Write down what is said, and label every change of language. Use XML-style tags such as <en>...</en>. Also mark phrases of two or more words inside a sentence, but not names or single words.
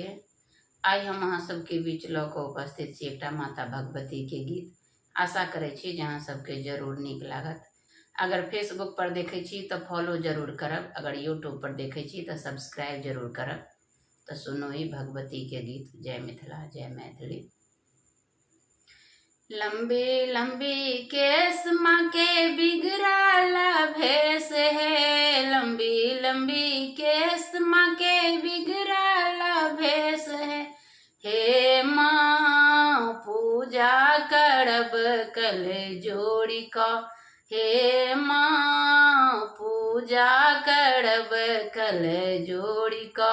<mai>आइ हम अहाँ सबके बीच लऽ कऽ उपस्थित छी एकटा माता भगवती के गीत। आशा करै छी जे अहाँ सबके जरूर नीक लागत। अगर फेसबुक पर देखै छी तऽ फॉलो जरूर करब, अगर यूट्यूब पर देखै छी तऽ सब्सक्राइब जरूर करब। तऽ सुनो ई भगवती के गीत। जय मिथिला, जय मैथिली। लंबी लंबी केस माँ के बिगड़ल भेष है, लंबी लंबी केस माँ के बिगड़ल भेष है। हे माँ पूजा करब कल जोड़ी का, हे माँ पूजा करब कल जोड़ी का।</mai>